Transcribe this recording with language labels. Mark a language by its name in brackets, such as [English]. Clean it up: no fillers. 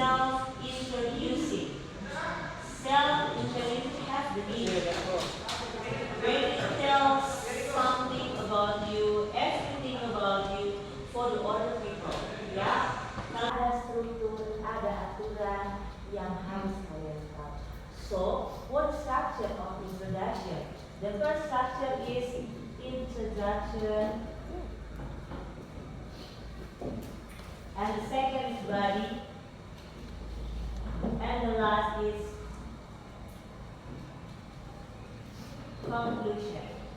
[English] Self-introducing. Self-introducing has the meaning. When it tells something about you, everything about you for the other people. [Indonesian] Ya, ada struktur, ada aturan yang harus kalian tahu. [English] So, what structure of introduction? The first structure is introduction, and the second is body, and the last is conclusion.